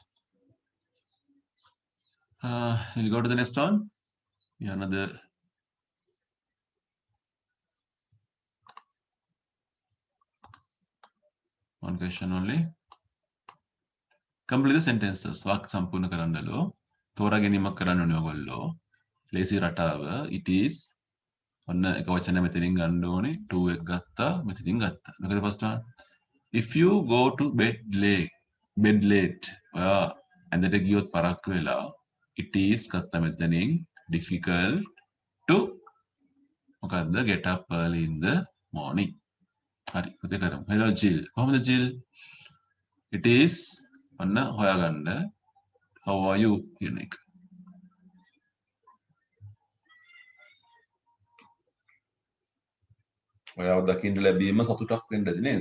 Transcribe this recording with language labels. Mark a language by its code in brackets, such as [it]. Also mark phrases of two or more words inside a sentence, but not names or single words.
[en] We'll go to the next one. Yeah, another. One question only. Complete the sentences. [si] වාක්‍ය සම්පූර්ණ කරන්නලෝ. තෝරා ගැනීමක් කරන්න ඕනේ ඔයගොල්ලෝ. lazy රටාව [en] it is [si] ඔන්න එක වචනයක් මෙතනින් ගන්න ඕනේ. [en] to [si] එක ගත්තා මෙතනින් ගත්තා. මොකද [en] first one? If you go to bed late. [si] ඔයා ඇඳට ගියොත් පරක්කු වෙලා [en] it is [si] ගත්තා මෙතනින් [en] difficult to මොකද්ද get up early in the morning. [si] හරි. පුතේ කරමු. hello Jill. කොහොමද Jill? [en] It is [si] ඔන්න හොයාගන්න. [en] How are you [si] කියන එක. ඔයාව දකින්න ලැබීම සතුටක් වෙන්නද නේද?